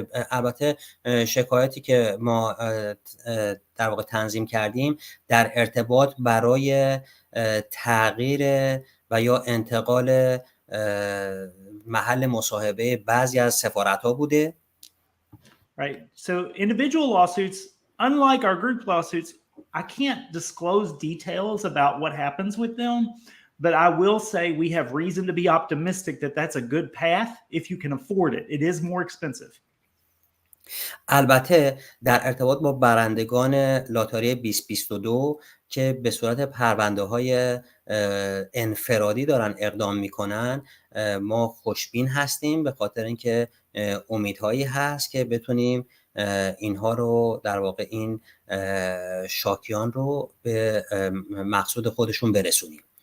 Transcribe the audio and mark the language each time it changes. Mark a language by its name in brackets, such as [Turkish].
[Persian] البته شکایتی که ما در واقع تنظیم کردیم در ارتباط برای تغییر و یا انتقال محل مصاحبه بعضی از سفارت‌ها بوده. [English] Right. So individual lawsuits, unlike our group lawsuits, I can't disclose details about what happens with them, but I will say we have reason to be optimistic that that's a good path if you can afford it. It is more expensive. [Persian] البته در ارتباط با برندگان لاتاری 2022 که به صورت پرونده‌های انفرادی دارن اقدام میکنن، ما خوشبین هستیم به خاطر اینکه امیدهایی هست که بتونیم اینها رو در واقع این شاکیان رو به مقصود خودشون برسونیم.